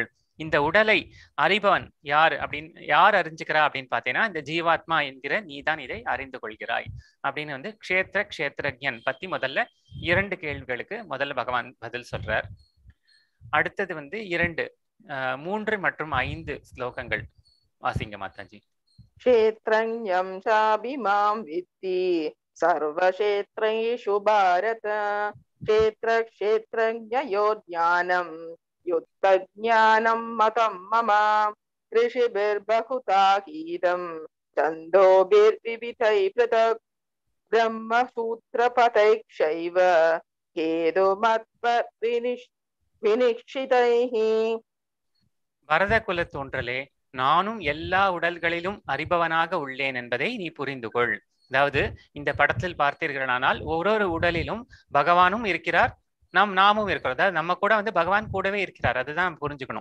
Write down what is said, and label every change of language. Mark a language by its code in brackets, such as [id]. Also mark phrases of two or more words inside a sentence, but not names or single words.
[ta] இந்த உடலை அறிபவன் யார் அப்படின்னு யார் அறிஞ்சுக்கிறா அப்படின்னு பார்த்தீங்கன்னா இந்த ஜீவாத்மா என்கிற நீ தான் இதை அறிந்து கொள்கிறாய் அப்படின்னு வந்து க்ஷேத்திர க்ஷேத்திரஜன் பத்தி முதல்ல 2 கேள்விகளுக்கு முதல்ல பகவான் பதில் சொல்றார். அடுத்தது வந்து 3 மற்றும் 5 ஸ்லோகங்கள் வாசிங்க மாதாஜி. [sa] क्षेत्रज्ञं चाभिमां विद्धि सर्वक्षेत्रेषु भारत क्षेत्रक्षेत्रज्ञयो ज्ञानं युक्तज्ञानं मतं मम ऋषिभिर्बहुधा गीतं छन्दोभिर्विविधैः पृथक् ब्रह्मसूत्रपथैक्षैव हेतुमत्विनिश्चितैः. [ta] பரத குல தோன்றலே, நானும் எல்லா உடல்களிலும் அறிபவனாக உள்ளேன் என்பதை நீ புரிந்து கொள். அதாவது இந்த படத்தில் பார்த்தீர்களானால் ஒரு உடலிலும் பகவானும் இருக்கிறார், நாமும் இருக்கிறோம். அதாவது நம்ம கூட வந்து பகவான் கூடவே இருக்கிறார். அதுதான் புரிஞ்சுக்கணும்.